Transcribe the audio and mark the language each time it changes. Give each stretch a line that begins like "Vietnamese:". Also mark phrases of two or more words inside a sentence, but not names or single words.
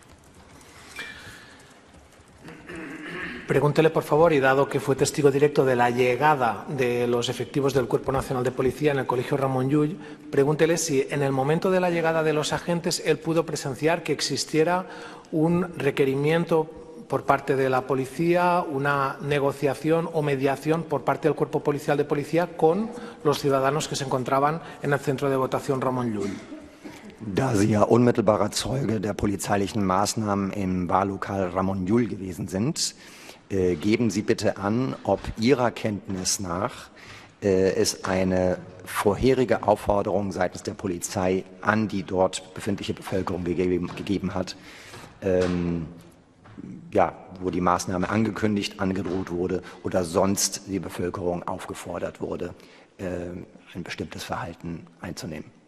Spanish: Pregúntele, por favor, y dado que fue testigo directo de la llegada de los efectivos del Cuerpo Nacional de Policía en el Colegio Ramon Llull, pregúntele si en el momento de la llegada de los agentes él pudo presenciar que existiera un requerimiento por parte de la policía, una negociación o mediación por parte del Cuerpo Policial de Policía con los ciudadanos que se encontraban en el centro de votación Ramon Llull.
German: Da Sie ja unmittelbarer Zeuge der polizeilichen Maßnahmen im Wahllokal Ramon Llull gewesen sind, geben Sie bitte an, ob Ihrer Kenntnis nach es eine vorherige Aufforderung seitens der Polizei an die dort befindliche Bevölkerung gegeben hat, wo die Maßnahme angekündigt, angedroht wurde oder sonst die Bevölkerung aufgefordert wurde, ein bestimmtes Verhalten einzunehmen.